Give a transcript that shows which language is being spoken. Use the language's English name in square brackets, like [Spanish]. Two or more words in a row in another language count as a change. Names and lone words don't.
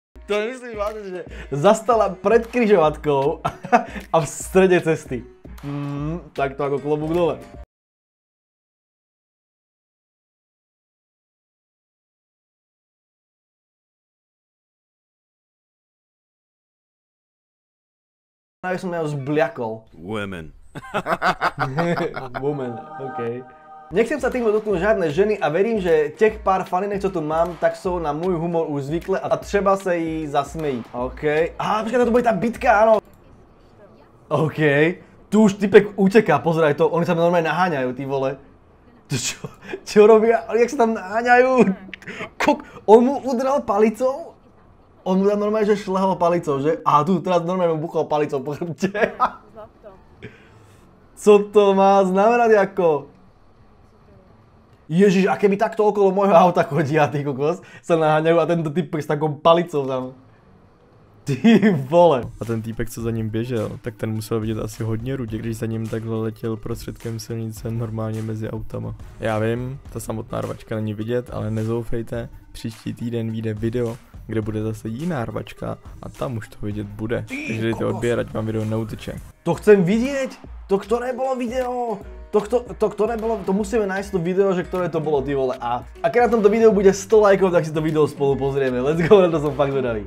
[Slovak] To nemyslíš vážne, že zastala pred križovatkou a v strede cesty. Tak to ako klobúk dole. Ja som ja zbliakol. [English] Women. Woman, [Slovak] okej. Nechcem sa týmto dotknúť žiadne ženy a verím, že tých pár faninek, čo tu mám, tak sú na môj humor už zvykle a treba sa jej zasmejí. OK. Počkaj, to bude tá bitka, áno. OK. Tu už typek uteká, pozeraj to, oni sa normálne naháňajú, [Czech] ty vole. [Slovak] Čo robia? Jak sa tam naháňajú? On mu udrel palicou? On mu tam normálne, že šlehol palicou, že? A tu teraz normálne mu buchol palicou po chrbte. Co to má znamenať ako? Ježiš, a keby takto okolo môjho auta chodia, ty kokos, sa naháňajú a tento typek s takou palicou tam. [Czech] Ty vole. A ten týpek, co za ním běžel, tak ten musel vidět asi hodně rudě, když za ním takhle letěl prostředkem silnice normálně mezi autama. Já vím, ta samotná rvačka není vidět, ale nezoufejte, příští týden vyjde video, kde bude zase jiná rvačka a tam už to vidět bude. Takže dejte odběr, ať vám video neuteče. [Slovak] To chcem vidieť? To ktoré bolo video? To ktoré bolo? To musíme nájsť to video, že ktoré to bolo, [Czech] ty vole. [Slovak] A keď na tomto videu bude 100 lajkov, tak si to video spolu pozrieme. [English] Let's go, [Slovak] na to som fakt zvedavý.